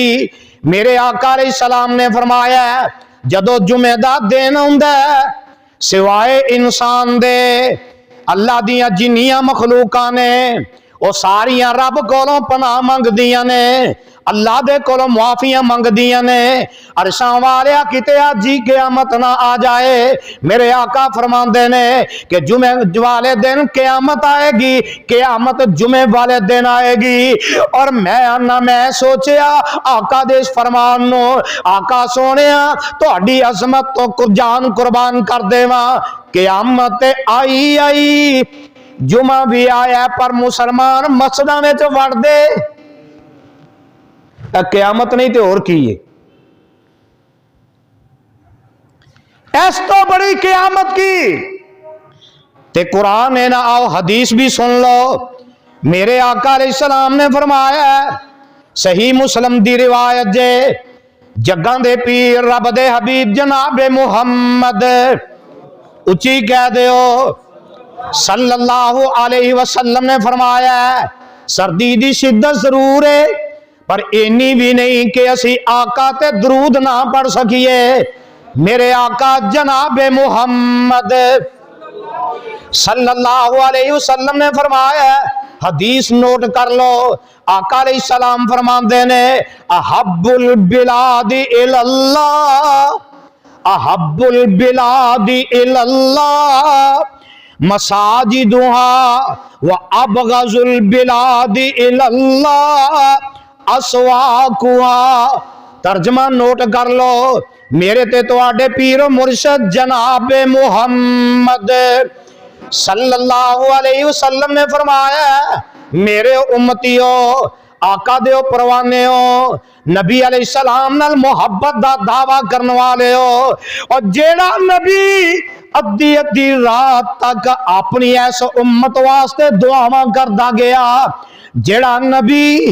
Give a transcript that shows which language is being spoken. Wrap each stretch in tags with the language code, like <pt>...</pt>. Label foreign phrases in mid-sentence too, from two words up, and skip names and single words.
<pa>ਮੇਰੇ ਆਕਾ ਅਲੈਹਿੱਸਲਾਮ ਨੇ ਫ਼ਰਮਾਇਆ ਜਦੋਂ ਜੁਮੇ ਦਾ ਦਿਨ ਹੁੰਦਾ ਸਿਵਾਏ ਇਨਸਾਨ ਦੇ ਅੱਲਾਹ ਦੀਆਂ ਜਿੰਨੀਆਂ ਮਖ਼ਲੂਕਾਂ ਨੇ ਉਹ ਸਾਰੀਆਂ ਰੱਬ ਕੋਲੋਂ ਪਨਾਹ ਮੰਗਦੀਆਂ ਨੇ। ਅੱਲਾਹ ਦੇ ਕੋਲੋਂ ਮੁਆਫ਼ੀਆਂ ਮੰਗਦੀਆਂ ਨੇ। ਅਰਸ਼ਾਂ ਵਾਲਿਆ ਕਿਤੇ ਅੱਜ ਹੀ ਕਿਆਮਤ ਨਾ ਆ ਜਾਏ। ਮੇਰੇ ਆਕਾ ਫ਼ਰਮਾਂਦੇ ਨੇ ਕਿ ਜੁਮੇ ਵਾਲੇ ਦਿਨ ਕਿਆਮਤ ਆਏਗੀ, ਕਿਆਮਤ ਜੁਮੇ ਵਾਲੇ ਦਿਨ ਆਏਗੀ। ਔਰ ਮੈਂ ਆਣਾ ਮੈਂ ਸੋਚਿਆ ਆਕਾ ਦੇ ਇਸ ਫ਼ਰਮਾਨ ਨੂੰ, ਆਕਾ ਸੋਹਣਿਆ ਤੁਹਾਡੀ ਅਜ਼ਮਤ ਤੋਂ ਜਾਨ ਕੁਰਬਾਨ ਕਰ ਦੇਵਾਂ। ਕਿਆਮਤ ਆਈ ਆਈ, ਜੁਮਾ ਵੀ ਆਇਆ ਪਰ ਮੁਸਲਮਾਨ ਮਸਜਿਦਾਂ ਵਿਚ ਵੜਦੇ, ਕਿਆਮਤ ਨਹੀਂ ਤੇ ਹੋਰ ਕੀ ਹੈ। ਇਸ ਤੋਂ ਬੜੀ ਕਿਆਮਤ ਕੀ ਤੇ ਕੁਰਆਨ ਹੈ ਨਾ। ਆਓ ਹਦੀਸ ਵੀ ਸੁਣ ਲੋ। ਮੇਰੇ ਆਕਾ ਅਲੈਹਿੱਸਲਾਮ ਨੇ ਫ਼ਰਮਾਇਆ, ਸਹੀ ਮੁਸਲਿਮ ਦੀ ਰਿਵਾਇਤ ਜੇ, ਜੱਗਾਂ ਦੇ ਪੀਰ ਰੱਬ ਦੇ ਹਬੀਬ ਜਨਾਬ ਮੁਹੰਮਦ ਉੱਚੀ ਕਹਿ ਦਿਓ</pa> <ar>صلى الله عليه وسلم</ar> <pa>ਨੇ ਫ਼ਰਮਾਇਆ, ਸਰਦੀ ਦੀ ਸ਼ਿੱਦਤ ਜ਼ਰੂਰ ਹੈ ਪਰ ਇੰਨੀ ਵੀ ਨਹੀਂ ਕਿ ਅਸੀਂ ਆਕਾ ਤੇ ਦਰੂਦ ਨਾ ਪੜ੍ਹ ਸਕੀਏ। ਮੇਰੇ ਆਕਾ ਜਨਾਬ ਮੁਹੰਮਦ</pa> <ar>صلى الله عليه وسلم</ar> <pa>ਨੇ ਫ਼ਰਮਾਇਆ, ਹਦੀਸ ਨੋਟ ਕਰ ਲੋ। ਆਕਾ ਅਲੈਹਿੱਸਲਾਮ ਫ਼ਰਮਾਤੇ ਨੇ,</pa> <ar>أحب البلاد إلى الله، أحب البلاد إلى الله مساجدها وأبغض البلاد إلى الله أسواقها.</ar> <pa>ਤਰਜਮਾ ਨੋਟ ਕਰ ਲੋ। ਮੇਰੇ ਤੇ ਤੁਹਾਡੇ ਪੀਰ ਮੁਰਸ਼ਦ ਜਨਾਬ ਮੁਹੰਮਦ</pa> <ar>صلى الله عليه وسلم</ar> <pa>ਨੇ ਫ਼ਰਮਾਇਆ, ਮੇਰੇ ਉੱਮਤੀਓ ਆਕਾ ਦੇ ਪਰਵਾਨੇ ਹੋ, ਨਬੀ ਅਲੈਹਿੱਸਲਾਮ ਨਾਲ ਮੁਹੱਬਤ ਦਾ ਦਾਅਵਾ ਕਰਨ ਵਾਲੇ ਹੋ। ਔਰ ਜਿਹੜਾ ਨਬੀ ਅੱਧੀ ਅੱਧੀ ਰਾਤ ਤੱਕ ਆਪਣੀ ਏਸ ਉੱਮਤ ਵਾਸਤੇ ਦੁਆਵਾਂ ਕਰਦਾ ਗਿਆ, ਜਿਹੜਾ ਨਬੀ</pa>